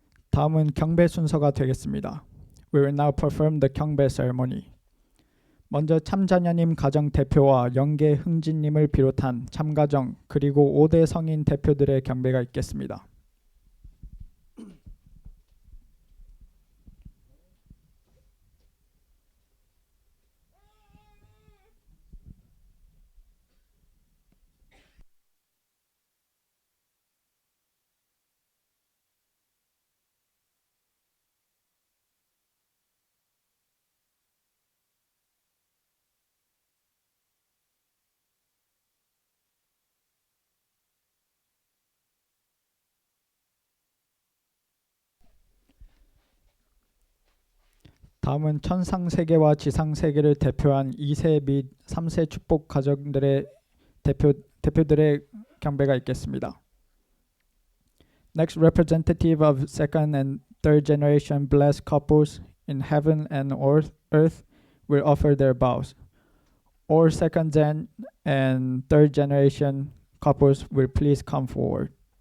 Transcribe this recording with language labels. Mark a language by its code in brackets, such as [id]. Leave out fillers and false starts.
[ko] 다음은 경배 순서가 되겠습니다. [en] We will now perform the 경배 ceremony. [ko] 먼저 참자녀님 가정 대표와 영계 흥진님을 비롯한 참가정 그리고 5대 성인 대표들의 경배가 있겠습니다. 다음은 천상세계와 지상세계를 대표한 2세 및 3세 축복 가정들의 대표들의 경배가 있겠습니다. [en] Next, representative of second and third generation blessed couples in heaven and earth will offer their vows. All second gen and third generation couples will please come forward.